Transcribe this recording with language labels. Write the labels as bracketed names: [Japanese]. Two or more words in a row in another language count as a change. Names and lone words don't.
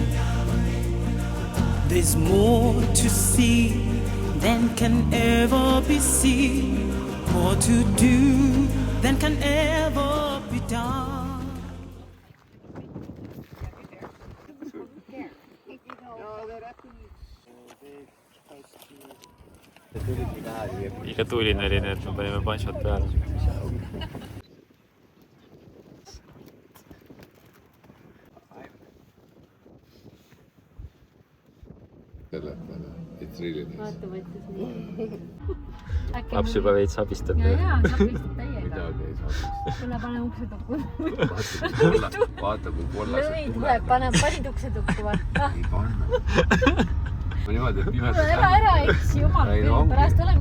[English] There's more to see than can ever be seen, more to do than can ever be done. [Estonian] Liiga tuline oli, nii et me panime panšot peale. [English] It's really nice. [Estonian] Vaata, võttis nii. Laps juba veits abistab. Jaa, sa abistad täiega. Midagi ei saa. Tule pane ukse tukku. Vaata kui kollased Lõid, tuleb, panid ukse tukku, vaata. Ei panna. Ma niimoodi, et pimedad... Ära eksi, jumal küll, pärast olemegi...